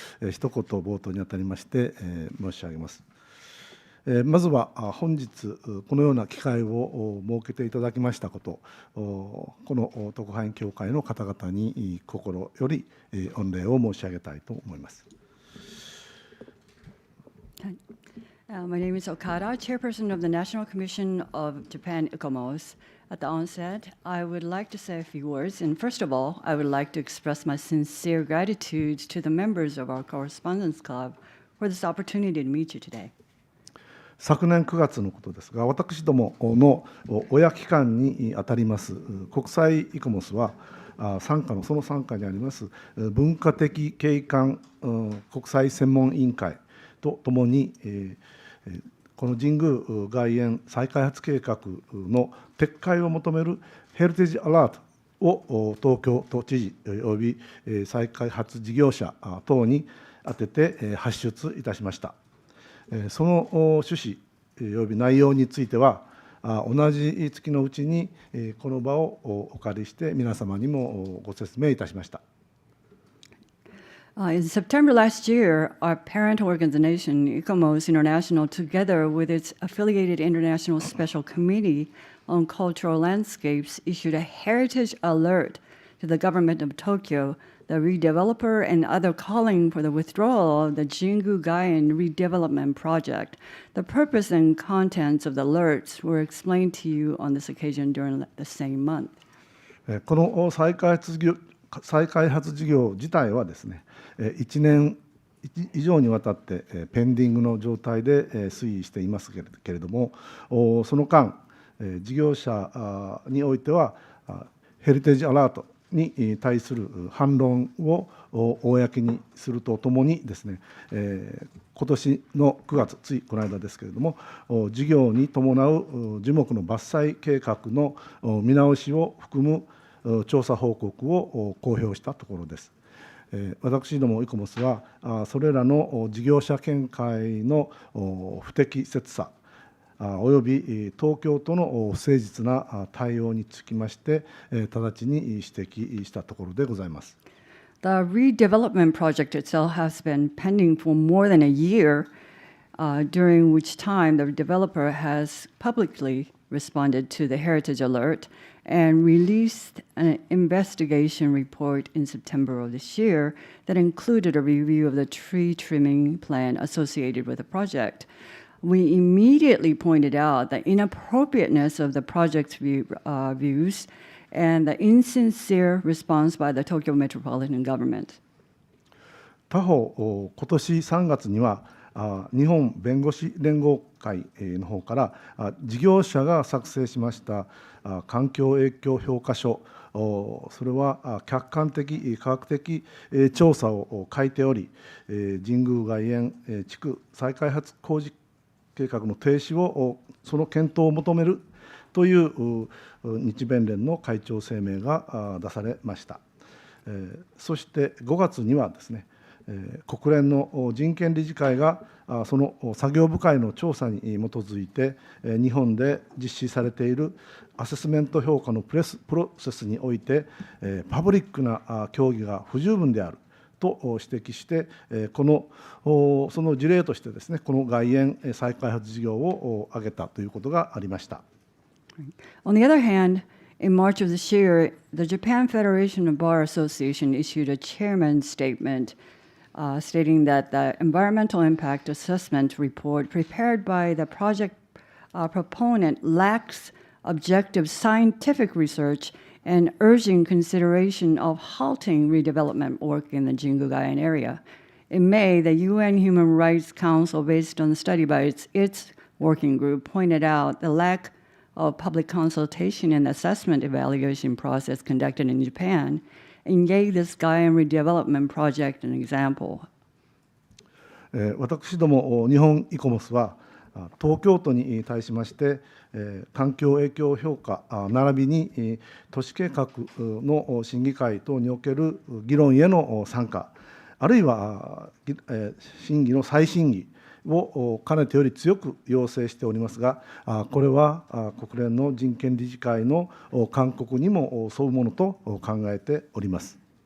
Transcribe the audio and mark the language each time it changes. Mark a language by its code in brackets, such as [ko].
[ja] 一言冒頭にあたりまして申し上げます。まずは本日このような機会を設けていただきましたこと、この特派員協会の方々に心より御礼を申し上げたいと思います。 [en] My name is Okada, Chairperson of the National Commission of Japan ICOMOS. At the onset, I would like to say a few words. And first of all, I would like to express my sincere gratitude to the members of our Correspondence Club for this opportunity to meet you today. [ja] 昨年9月のことですが、私どもの親機関にあたります国際イコモスはその傘下にあります文化的景観国際専門委員会とともに、この神宮外苑再開発計画の撤回を求めるヘリテージアラートを東京都知事および再開発事業者等に宛てて発出いたしました。その趣旨および内容については同じ月のうちにこの場をお借りして皆様にもご説明いたしました。 [en] In September last year, our parent organization, ICOMOS International, together with its affiliated International Special Committee on Cultural Landscapes, issued a heritage alert to the government of Tokyo, the redeveloper, and other calling for the withdrawal of the Jingu Gaien redevelopment project. The purpose and contents of the alerts were explained to you on this occasion during the same month. [ja] この再開発事業自体はですね、1年以上にわたってペンディングの状態で推移していますけれども、その間、事業者においてはヘリテージアラートに対する反論を公にするとともにですね、今年の9月、ついこの間ですけれども、事業に伴う樹木の伐採計画の見直しを含む調査報告を公表したところです。私どもイコモスはそれらの事業者見解の不適切さおよび東京都の不誠実な対応につきまして直ちに指摘したところでございます。 [en] The redevelopment project itself has been pending for more than a year, during which time the developer has publicly responded to the heritage alert and released an investigation report in September of this year that included a review of the tree trimming plan associated with the project. We immediately pointed out the inappropriateness of the project's views and the insincere response by the Tokyo Metropolitan Government. [ja] 他方、今年3月には日本弁護士連合会の方から事業者が作成しました環境影響評価書、それは客観的科学的調査を書いており、神宮外苑地区再開発工事計画の停止をその検討を求めるという日弁連の会長声明が出されました。そして5月にはですね、国連の人権理事会がその作業部会の調査に基づいて日本で実施されているアセスメント評価のプロセスにおいてパブリックな協議が不十分であると指摘してその事例としてですね、この外苑再開発事業を挙げたということがありました。 [en] On the other hand, in March of this year, the Japan Federation of Bar Association issued a chairman's statement stating that the environmental impact assessment report prepared by the project proponent lacks objective scientific research and urging consideration of halting redevelopment work in the Jingu Gaien area. In May, the UN Human Rights Council, based on the study by its working group, pointed out the lack of public consultation and assessment evaluation process conducted in Japan and gave this Gaien redevelopment project an example. [ja] 私ども日本イコモスは東京都に対しまして環境影響評価並びに都市計画の審議会等における議論への参加、あるいは審議の再審議をかねてより強く要請しておりますが、これは国連の人権理事会の勧告にも沿うものと考えております。